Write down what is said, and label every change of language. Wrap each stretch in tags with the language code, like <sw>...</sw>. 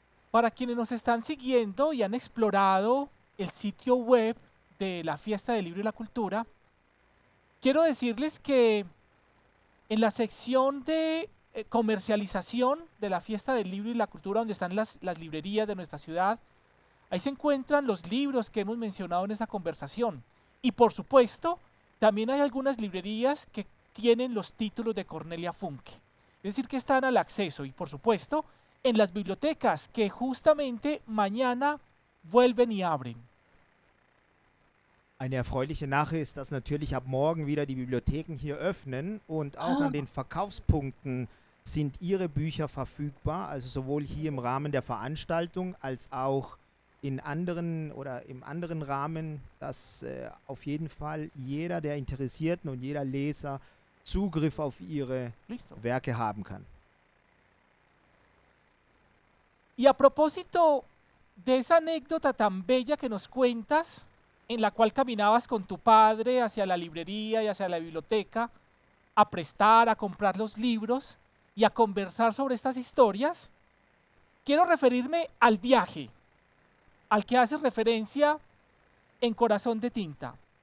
<es>Para quienes nos están siguiendo y han explorado el sitio web de la Fiesta del Libro y la Cultura, quiero decirles que en la sección de comercialización de la Fiesta del Libro y la Cultura, donde están las librerías de nuestra ciudad, ahí se encuentran los libros que hemos mencionado en esa conversación. Y por supuesto, también hay algunas librerías que tienen los títulos de Cornelia Funke. Es decir, que están al acceso. Y por supuesto, en las bibliotecas que justamente mañana vuelven y abren.</es> <de>Eine erfreuliche Nachricht ist, dass natürlich ab morgen wieder die Bibliotheken hier öffnen und auch an den Verkaufspunkten sind ihre Bücher verfügbar, also sowohl hier im Rahmen der Veranstaltung als auch in anderen oder im anderen Rahmen, dass auf jeden Fall jeder der Interessierten und jeder Leser Zugriff auf ihre</de> <es>Listo.</es> <de>Werke haben kann.</de> <es>Y a propósito de esa anécdota tan bella que nos cuentas, en la cual caminabas con tu padre hacia la librería y hacia la biblioteca, a prestar, a comprar los libros y a conversar sobre estas historias, quiero referirme al viaje, al que haces referencia en Corazón de Tinta.</es>